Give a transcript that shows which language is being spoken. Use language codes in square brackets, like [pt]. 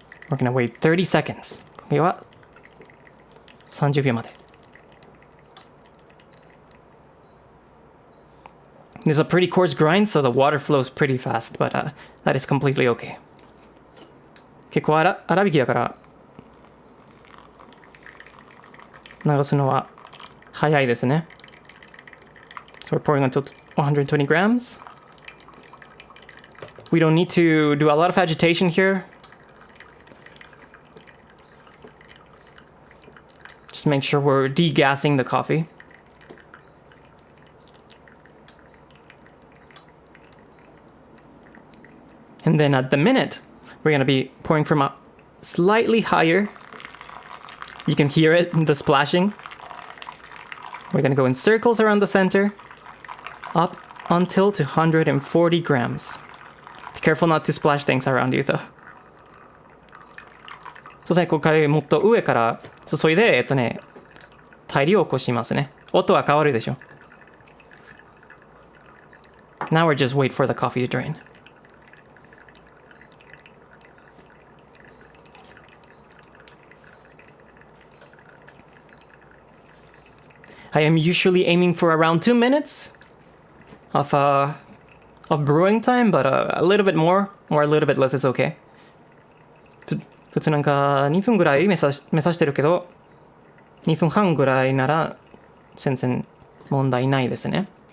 [en] We're gonna wait 30 seconds. [ja] では30秒まで。 [en] There's a pretty coarse grind, so the water flows pretty fast, but that is completely okay. [ja] 結構粗挽きだから流すのは早いですね。 [en] So we're pouring until 120 grams. We don't need to do a lot of agitation here. Just make sure we're degassing the coffee. And then at the minute, we're going to be pouring from a slightly higher. You can hear it, the splashing. We're going to go in circles around the center, up until 240 grams. Be careful not to splash things around you, though. [ja] そうですね、今回もっと上から注いで、大量を起こしますね。音は変わるでしょ。 [en] Now we're just wait for the coffee to drain. I am usually aiming for around 2 minutes of brewing time, but a little bit more or a little bit less is okay. [ja] 普通なんか2分ぐらい目指してるけど、2分半ぐらいなら全然問題ないですね。